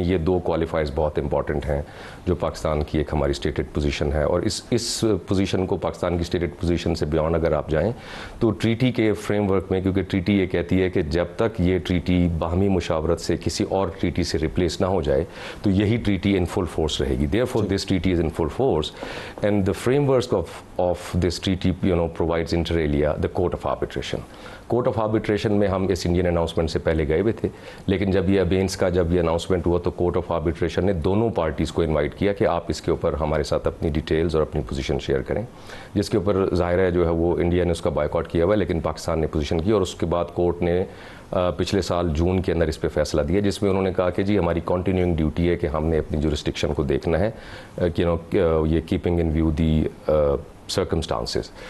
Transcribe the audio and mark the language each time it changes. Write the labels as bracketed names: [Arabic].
[Urdu] یہ 2 کوالیفائرز بہت امپورٹنٹ ہیں جو پاکستان کی ایک ہماری اسٹیٹڈ پوزیشن ہے, اور اس پوزیشن کو, پاکستان کی اسٹیٹڈ پوزیشن سے بیونڈ اگر آپ جائیں تو ٹریٹی کے فریم ورک میں, کیونکہ ٹریٹی یہ کہتی ہے کہ جب تک یہ ٹریٹی باہمی مشاورت سے کسی اور ٹریٹی سے ریپلیس نہ ہو جائے تو یہی ٹریٹی [English] in full force [Urdu] رہے گی. [English] Therefore this treaty is in full force, and the framework of this treaty provides inter alia the court of arbitration. [Urdu] Court of arbitration میں ہم اس انڈین اناؤنسمنٹ سے پہلے گئے ہوئے تھے, لیکن جب یہ ابینس کا جب یہ اناؤنسمنٹ ہوا تو کورٹ آف آربیٹریشن نے دونوں پارٹیز کو انوائٹ کیا کہ آپ اس کے اوپر ہمارے ساتھ اپنی ڈیٹیلز اور اپنی پوزیشن شیئر کریں, جس کے اوپر ظاہر ہے جو ہے وہ انڈیا نے اس کا بائیکاٹ کیا ہوا ہے, لیکن پاکستان نے پوزیشن کی. اور اس کے بعد کورٹ نے پچھلے سال جون کے اندر اس پہ فیصلہ دیا, جس میں انہوں نے کہا کہ جی ہماری کنٹینیوئنگ ڈیوٹی ہے کہ ہم نے اپنی جورسڈکشن کو دیکھنا ہے, یہ [English] Keeping in view the circumstances.